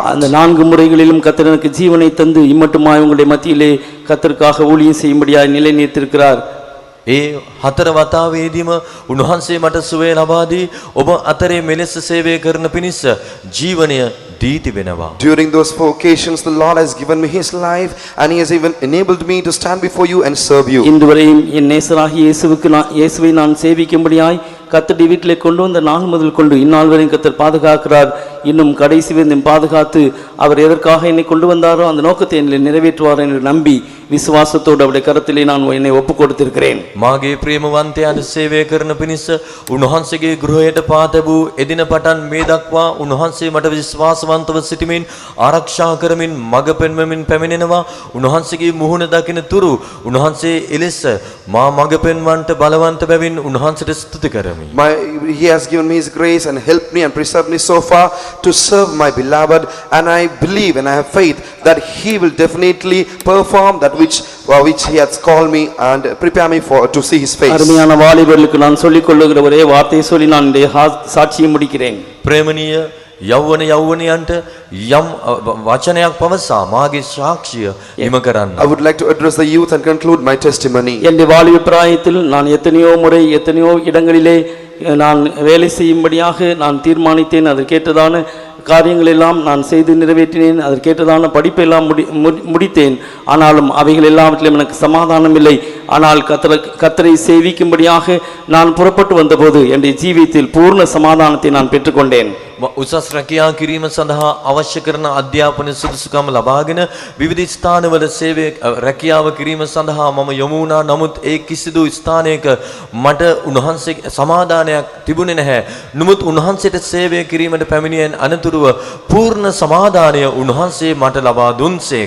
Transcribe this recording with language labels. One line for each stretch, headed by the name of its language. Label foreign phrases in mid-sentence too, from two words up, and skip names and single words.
Tamil: அந்த 4 முறைகளிலும் கர்த்தர் எனக்கு ஜீவனை தந்து இம்மட்டுமாய் உங்களுடைய மத்தியிலே கர்த்தருக்காக ஊழியம் செய்யும்படியாய் நிலைநிறுத்தியிருக்கிறார்.
Sinhala: ඒ 4 වතාවේදීම උන්වහන්සේ මට සුවය ලබා දී ඔබ අතරේ මෙලෙස සේවය කරන පිණිස ජීවනය දී තිබෙනවා.
English: During those 4 occasions, the Lord has given me his life, and he has even enabled me to stand before you and serve you.
Tamil: இன்று வரையும் என் நேசராகிய இயேசுவை நான் சேவிக்கும்படியாய் கர்த்தருடைய வீட்டிலே கொண்டு வந்த நாள் முதல் கொண்டு இந்நாள் வரையும் கர்த்தர் பாதுகாக்கிறார். இன்னும் கடைசி வரையும் பாதுகாத்து அவர் எதற்காக என்னை கொண்டு வந்தாரோ அந்த நோக்கத்தை என்னை நிறைவேற்றுவார் என்று நம்பி விசுவாசத்தோடு அவருடைய கரத்திலே நான் என்னை ஒப்புக் கொடுத்திருக்கிறேன்.
Sinhala: මාගේ ප්‍රේමවන්තයන් සේවය කරන පිණිස උන්වහන්සේගේ ගෘහයට පා තැබූ එදින පටන් මේ දක්වා උන්වහන්සේ මට විශ්වාසවන්තව සිටමින් ආරක්ෂා කරමින් මඟ පෙන්වමින් පැමිණෙනවා. උන්වහන්සේගේ මුහුණ දකින තුරු උන්වහන්සේ එලෙස මා මඟ පෙන්වන්නට බලවන්ත බැවින් උන්වහන්සේට ස්තුති කරමි.
English: He has given me his grace and helped me and preserved me so far to serve my beloved, and I believe and I have faith that he will definitely perform that which he has called me and prepare me for to see his face.
Tamil: அருமையான வாலிபர்களுக்கு நான் சொல்லிக் கொள்ளுகிற ஒரே வார்த்தையை சொல்லி நான் சாட்சியை முடிக்கிறேன்.
Sinhala: ප්‍රේමණීය යෞවනයන්ට යම් වචනයක් පවසා මාගේ සාක්ෂිය හිම කරන්න.
English: I would like to address the youth and conclude my testimony.
Tamil: என் வாலிப பிராயத்தில் நான் எத்தனையோ முறை எத்தனையோ இடங்களிலே நான் வேலை செய்யும்படியாக நான் தீர்மானித்தேன். அதற்கேற்றதான காரியங்கள் எல்லாம் நான் செய்து நிறைவேற்றினேன். அதற்கேற்றதான படிப்பெல்லாம் முடித்தேன். ஆனாலும் அவைகள் எல்லாவற்றிலும் எனக்கு சமாதானம் இல்லை. ஆனால் கர்த்தரை சேவிக்கும்படியாக நான் புறப்பட்டு வந்தபோது என்னுடைய ஜீவியத்தில் பூர்ண சமாதானத்தை நான் பெற்றுக்கொண்டேன்.
Sinhala: උසස් රැකියා කිරීම සඳහා අවශ්‍ය කරන අධ්‍යාපන සුදුසුකම් ලබාගෙන විවිධ ස්ථානවල සේවය රැකියාව කිරීම සඳහා මම යොමු වුණා. නමුත් ඒ කිසිදු ස්ථානයක මට උන්වහන්සේ සමාදානයක් තිබුණේ නැහැ. නමුත් උන්වහන්සේට සේවය කිරීමට පැමිණියන් අනතුරුව පූර්ණ සමාදානය උන්වහන්සේ මට ලබා දුන්සේක.